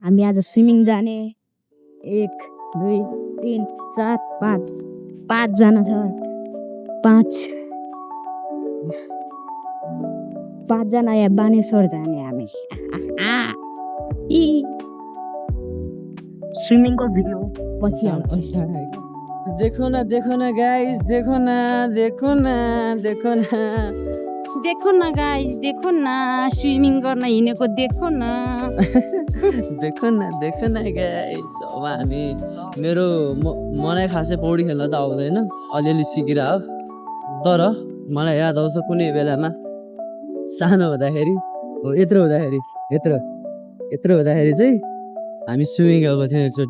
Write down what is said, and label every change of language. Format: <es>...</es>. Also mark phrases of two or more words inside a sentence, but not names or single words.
<ne>हामी आज स्विमिङ जाने 1 2 3 4 5 5जना छ 5जना या बानेश्वर जाने हामी स्विमिङको भिडियो पछि आउँछ।</ne> <hi>देखो ना गाइस, देखो ना गाइस, देखो ना</hi> <ne>स्विमिङ गर्न हिँडेको</ne> <hi>देखो न देखो ना गाइस।</hi> <ne>अब हामी मलाई खासै पौडी खेल्न त आउँदैन, अलिअलि सिकेर हो। तर मलाई याद आउँछ कुनै बेलामा सानो हुँदाखेरि हो, यत्रो हुँदाखेरि चाहिँ हामी स्विमिङ गएको थियौँ एकचोटि।</ne>